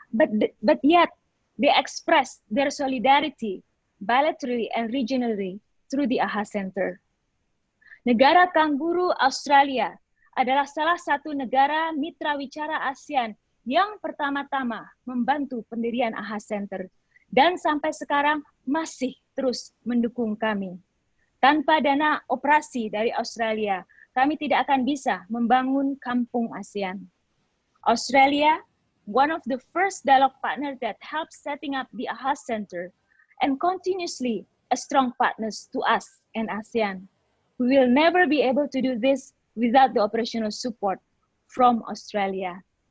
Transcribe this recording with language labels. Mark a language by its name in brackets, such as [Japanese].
[English] But yet, they expressed their solidarity bilaterally and regionally through the AHA Center. [Indonesian] Negara Kanguru Australia adalah salah satu negara mitra wicara ASEAN yang pertama-tama membantu pendirian AHA Center dan sampai sekarang masih terus mendukung kami. Tanpa dana operasi dari Australia, kami tidak akan bisa membangun Kampung ASEAN. [English] Australia, one of the first dialogue partners that helped setting up the AHA Center and continuously a strong partners to us and ASEAN. We will never be able to do this without the operational support from Australia.